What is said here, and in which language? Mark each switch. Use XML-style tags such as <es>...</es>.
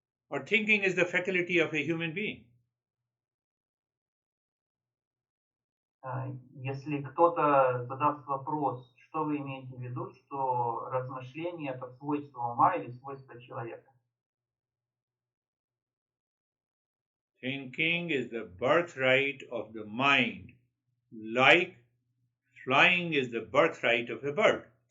<en>Or thinking is the faculty of a human being?</en> <ru>Если кто-то задаст вопрос, что вы имеете в виду, что размышление это свойство ума или свойство человека?</ru> <en>Thinking is the birthright of the mind, like flying is the birthright of a bird.</en>